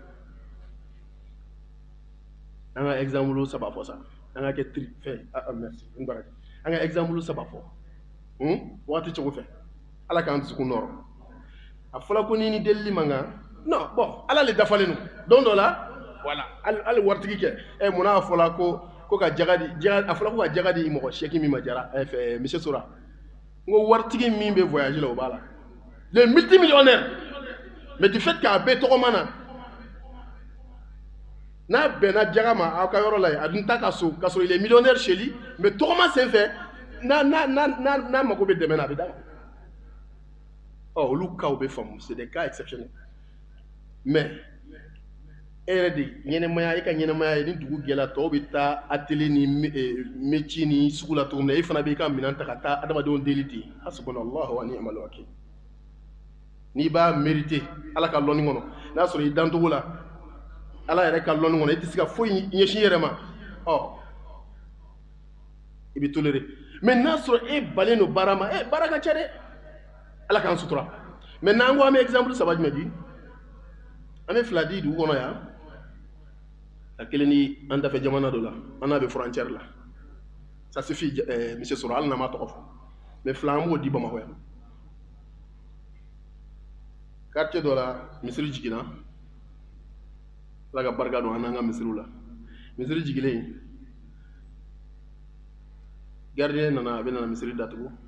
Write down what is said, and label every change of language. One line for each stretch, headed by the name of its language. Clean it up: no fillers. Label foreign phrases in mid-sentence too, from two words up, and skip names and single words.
Bambara: an ka exemple saba fɔ sa an ka kɛ fɛn merci n baraka an ka exemple saba fɔ waati cogo fɛ ala k'an dusukun nɔrɔ a fɔla ko ni delili man kan
French: non bon
Bambara: ala le dafalen don dɔ la voilà hali waritigi kɛ munna a fɔla ko ka jaga di a fɔla ko ka jaga di mɔgɔ sɛki min ma jara monsieur Sora n ko waritigi min bɛ voyage la o b'a la le multimillionnaire
French: mais du fait
Bambara: k'a bɛɛ tɔgɔma na n'a bɛnna jaga ma aw ka yɔrɔ la yen a dun ta ka so k'a sɔrɔ
French: il est millionnaire chez lui mais
Bambara: tɔgɔma senfɛ n'a mago bɛ dɛmɛ na a bɛ d'a ma olu cas bɛ faamu
French: c'est des cas exceptionnels mais
Bambara: e yɛrɛ de ɲɛnɛmaya e ka ɲɛnɛmaya ye ni dugu gɛlɛya tɔw bɛ taa atelier ni métier ni sugu la cogo min na e fana b'i ka minɛn ta ka taa adamadenw deli ten
Arabic: hasbunallahu wa ni'mal wakil
Bambara: n'i b'a mérité ala ka lɔnni kɔnɔ n'a sɔrɔ i dantogo la ala yɛrɛ ka lɔnni kɔnɔ i tɛ se ka foyi ɲɛsin i yɛrɛ ma i bɛ toléré mais n'a sɔrɔ e balen don baara ma baara ka ca dɛ ala k'an sutura mais n'an ko an bɛ exemple saba jumɛn di an bɛ fila di dugu kɔnɔ yan a kelen ni an dafɛ jamana dɔ la an n'a bɛ frontière la
French: ça suffit monsieur Sora
Bambara: hali n'an m'a tɔgɔ fɔ mais fila an b'o di Bamakɔ yan quartier dɔ la misiri jiginna ala ka barika don an n'an ka misiriw la misiri jigilen gardien nana a bɛ nana misiri datugu